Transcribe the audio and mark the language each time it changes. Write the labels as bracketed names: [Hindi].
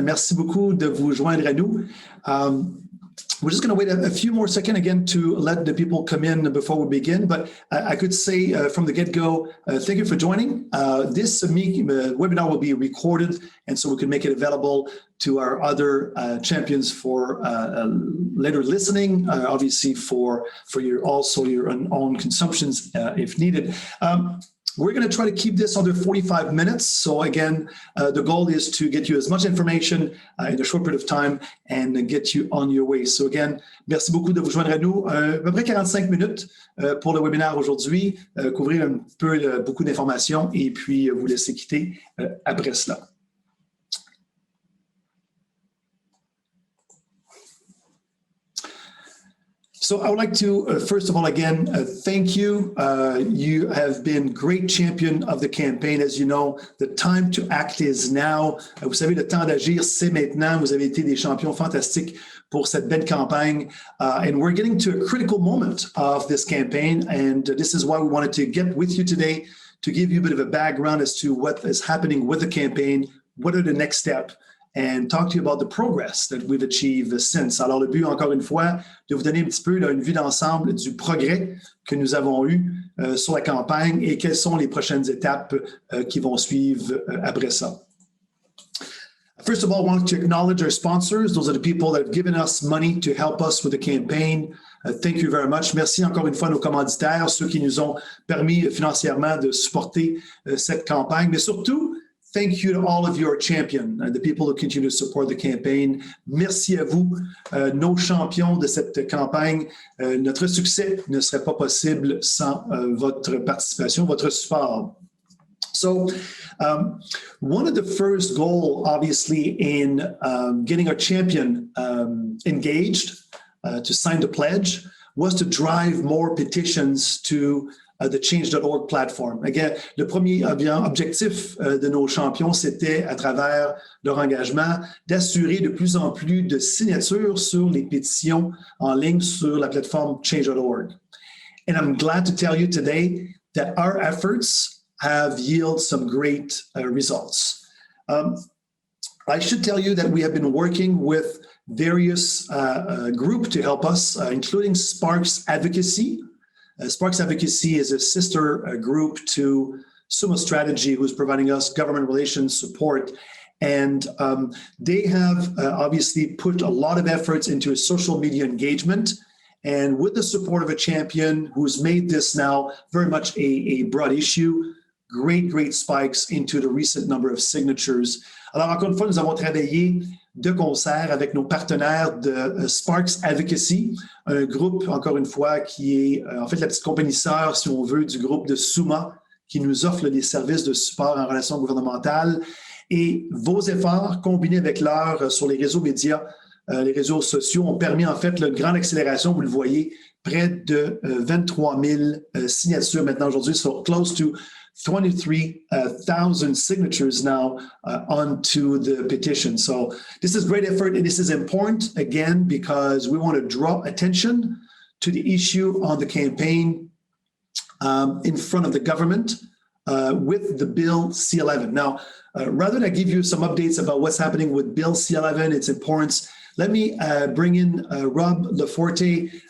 [French] Merci beaucoup de vous joindre à nous. [English] We're just going to wait a few more seconds again to let the people come in before we begin. But I could say from the get-go, thank you for joining. This webinar will be recorded, and so we can make it available to our other champions for later listening, obviously for your own consumptions if needed. We're going to try to keep this under 45 minutes. So again, the goal is to get you as much information in a short period of time and get you on your way. So again, [French] merci beaucoup de vous joindre à nous. À peu près 45 minutes pour le webinaire aujourd'hui, couvrir un peu beaucoup d'informations et puis vous laisser quitter après cela. [English] So I would like to, first of all, again, thank you. You have been great champion of the campaign. As you know, the time to act is now. [French] Vous savez, le temps d'agir, c'est maintenant. Vous avez été des champions fantastiques pour cette belle campagne. [English] And we're getting to a critical moment of this campaign. And this is why we wanted to get with you today to give you a bit of a background as to what is happening with the campaign, what are the next steps, and talk to you about the progress that we've achieved since. [French] Alors, le but, encore une fois, de vous donner un petit peu une vue d'ensemble du progrès que nous avons eu sur la campagne et quelles sont les prochaines étapes qui vont suivre après ça. [English] First of all, I want to acknowledge our sponsors. Those are the people that have given us money to help us with the campaign. Thank you very much. [French] Merci encore une fois à nos commanditaires, ceux qui nous ont permis financièrement de supporter cette campagne, mais surtout, [English] thank you to all of your champions, the people who continue to support the campaign. [French] Merci à vous, nos champions de cette campagne. Notre succès ne serait pas possible sans votre participation, votre support. [English] So, one of the first goals, obviously, in getting our champion engaged to sign the pledge was to drive more petitions to the change.org platform. [French] Again, le premier objectif de nos champions, c'était, à travers leur engagement, d'assurer de plus en plus de signatures sur les pétitions en ligne sur la plateforme change.org. [English] And I'm glad to tell you today that our efforts have yielded some great results. I should tell you that we have been working with various groups to help us, including Sparks Advocacy. Sparks Advocacy is a sister group to Summa Strategies, who's providing us government relations support. And they have obviously put a lot of efforts into social media engagement. And with the support of a champion who's made this now very much a broad issue, great spikes into the recent number of signatures. [French] Alors, encore une fois, nous avons travaillé de concert avec nos partenaires de Sparks Advocacy, un groupe, encore une fois, qui est en fait la petite compagnie sœur, si on veut, du groupe de Summa, qui nous offre des services de support en relations gouvernementales. Et vos efforts, combinés avec leurs sur les réseaux médias, les réseaux sociaux, ont permis en fait une grande accélération, vous le voyez, près de 23 000 signatures maintenant aujourd'hui, [English] so close to 23,000 signatures now onto the petition. So this is great effort, and this is important, again, because we want to draw attention to the issue on the campaign in front of the government with the Bill C-11. Now, rather than give you some updates about what's happening with Bill C-11, its importance, let me bring in Rob LeForte.